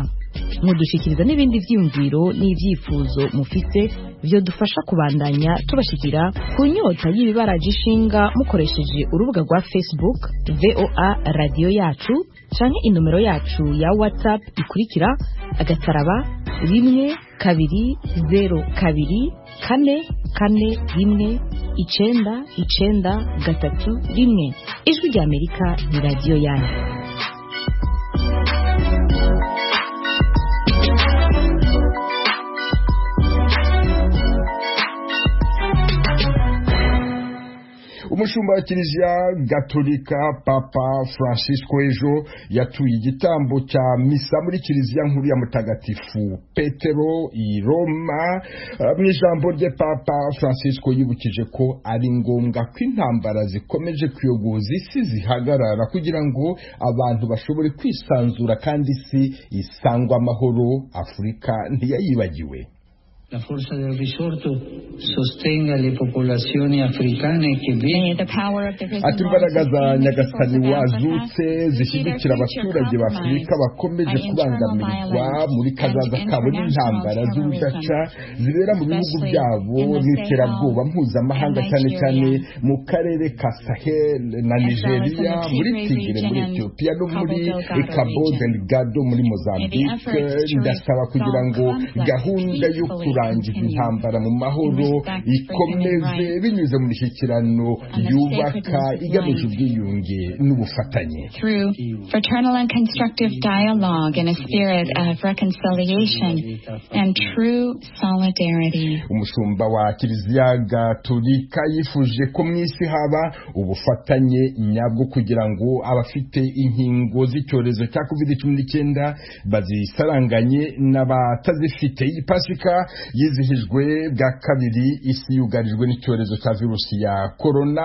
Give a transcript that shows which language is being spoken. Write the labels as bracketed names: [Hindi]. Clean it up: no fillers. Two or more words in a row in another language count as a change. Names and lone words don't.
[Rundi] Mudushikiriza n'ibindi vyiyumviro n'ivyifuzo mufite byo dufasha kubandanya tubashikira ku nyota y'ibibaraje ishinga mukoresheje urubuga rwa Facebook VOA Radio Yacu canke inomero yacu ya WhatsApp ikurikira *120 2 4 4 1 Ijwi rya Amerika ni radio yanyu. Umushumba wa Kiliziya Gatolika Papa Francisco ejo yatuye igitambo cya misa muri Kiliziya nkuru ya Mutagatifu Petero i Roma. Mu ijambo rye Papa Francisco yibukije ko ari ngombwa ko intambara zikomeje kuyogoza isi zihagarara kugira ngo abantu bashobore kwisanzura kandi isi isangwa amahoro. Afurika ntiyayibagiwe. [Italian] La forza del risorto sostenga le popolazioni africane che vengono. [Kinyarwanda] Ati imbaraga za Nyagasani wazutse zishyigikira abaturage b'Afurika bakomeje kubangamirwa muri kazaza kabo n'intambara z'urudaca zibera mu bihugu byabo n'iterabwoba mpuzamahanga cyane cyane mu karere ka Sahel na Nigeria, muri Tigre muri Ethiopia no muri Cabo Delgado muri Mozambique. Ndasaba kugira ngo gahunda yo kurangiza intambara mu mahoro ikomeze binyuze mu mishyikirano yubaka igamije ubwiyunge n'ubufatanye. [English] Through fraternal and constructive dialogue in a spirit of reconciliation and true solidarity. [Kinyarwanda] Umushumba wa Kiliziya Gatolika yifuje ko mu isi haba ubufatanye nyabwo kugira ngo abafite inkingo z'icyorezo cya COVID-19 bazisaranganye n'abatazifite. Iyi Pasika yizihijwe bwa kabiri isi yugarijwe n'icyorezo cya virusi ya corona.